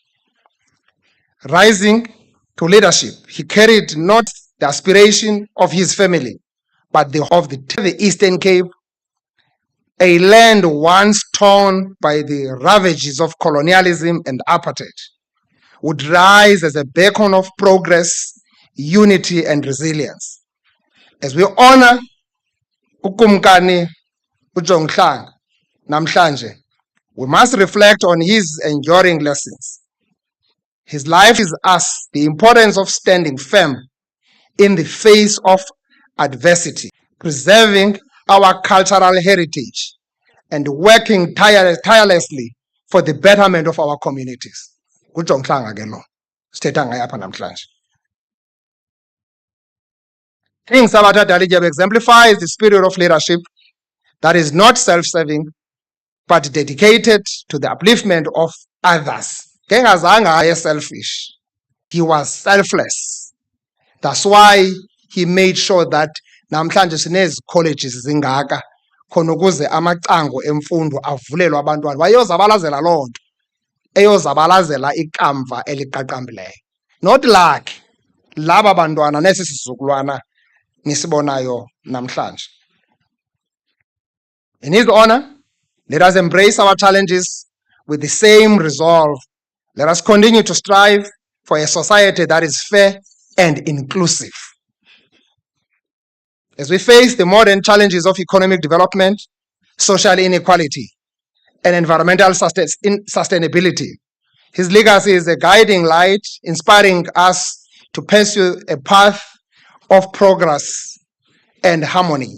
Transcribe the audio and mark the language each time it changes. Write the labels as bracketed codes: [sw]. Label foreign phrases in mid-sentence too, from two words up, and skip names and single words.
[en] Rising to leadership, he carried not the aspiration of his family, but of the Eastern Cape, a land once torn by the ravages of colonialism and apartheid, would rise as a beacon of progress, unity and resilience. As we honor [xh] uKumkani uJonghlanga namhlanje, [en] we must reflect on his enduring lessons. His life is us the importance of standing firm in the face of adversity, preserving our cultural heritage, and working tirelessly for the betterment of our communities. [xh] nguJonghlanga ke lo sithetha ngaye apha namhlanje. [en] King Sabata Dalindyebo exemplifies the spirit of leadership that is not self-serving but dedicated to the upliftment of others. [xh] Ngengazange aye [en] selfish, he was selfless. That's why he made sure that [xh] namhlanje sinezi colleges zingaka khona ukuze amacango emfundo avulelwe abantwana. Wayozabalazela loo nto eyozabalazela ikamva eliqaqambileyo. [en] Not like [xh] laba bantwana nesi sizukulwana nisibonayo namhlanje. [en] In his honor, let us embrace our challenges with the same resolve. Let us continue to strive for a society that is fair and inclusive. As we face the modern challenges of economic development, social inequality, and environmental sustainability, his legacy is a guiding light, inspiring us to pursue a path of progress and harmony.